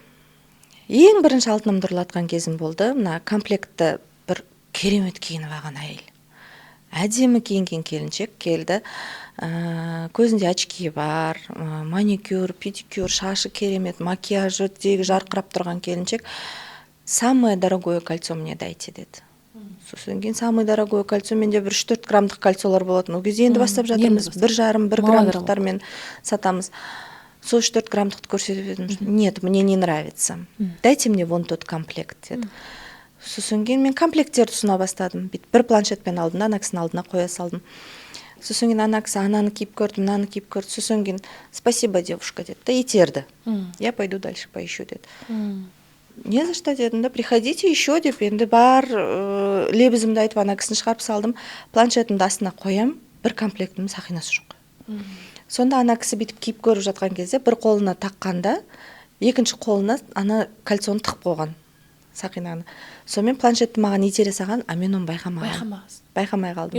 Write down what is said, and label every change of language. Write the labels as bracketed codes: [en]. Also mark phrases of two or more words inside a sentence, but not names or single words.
[kk] Ең бірінші алтынымды ұрлатқан кезім болды. Мына комплектті бір керемет киініп алған әйел. Әдемі киінген келіншек келді. Көзінде очки бар, маникюр, педикюр, шашы керемет, макияжы тегі жарқырап тұрған келіншек. [ru] Самое дорогое кольцо мне дайте деді. [kk] Сосын кейін [ru] самый дорогой кольцо, [kk] менде бір 3-4 граммдық кольцолар болатын. Ол кезде енді бастап жатырмыз, 1,5-1 граммдықтармен сатамыз. Сол 3-4 граммдықты көрсетіп едім. [ru] Нет, мне не нравится. Дайте мне вон тот комплект деді. [kk] Сосын кейін мен комплекттерді ұсына бастадым. Бір планшетпен алдым, ана кісінің алдына қоя салдым. Сосын кейін ана кісі ананы киіп көрді, мынаны киіп көрді. Сосын кейін [ru] спасибо, девушка [kk] деді. Да итерді. [ru] Я пойду дальше поищу деді. Не за что [kk] дедім да, [ru] приходите еще [kk] деп, енді бар лебізімді айтып ана кісіні шығарып салдым. Планшетімді астына қоям, бір комплектімнің сақинасы жоқ. Сонда ана кісі бүйтіп киіп көріп жатқан кезде бір қолына таққанда, екінші қолына ана кольцоны тығып қойған сақинаны. Сонымен планшетті маған итере саған, а мен оны байқамай қалдым.